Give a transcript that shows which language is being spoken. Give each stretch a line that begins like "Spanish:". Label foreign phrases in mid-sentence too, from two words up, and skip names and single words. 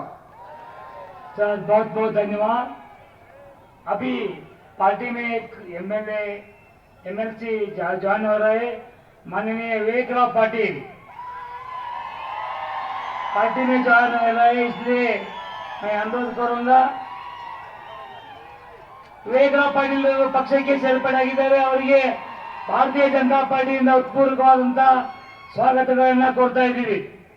Hindi: सर बहुत बहुत धन्यवाद। अभी पार्टी में एक एमएलसी ज्वाइन हो रहे, माननीय विवेकराव पाटिल पार्टी में ज्वाइन हो रहे, इसलिए मैं अनुरोध करूंगा
Kannada: ವಿವೇಕರಾವ್ ಪಾಟೀಲ್ ಪಕ್ಷಕ್ಕೆ ಸೇರ್ಪಡೆಯಾಗಿದ್ದಾರೆ. ಅವರಿಗೆ ಭಾರತೀಯ ಜನತಾ ಪಾರ್ಟಿಯಿಂದ ಉತ್ಪೂರ್ವಕವಾದಂತಹ ಸ್ವಾಗತಗಳನ್ನ ಕೊಡ್ತಾ ಇದ್ದೀವಿ.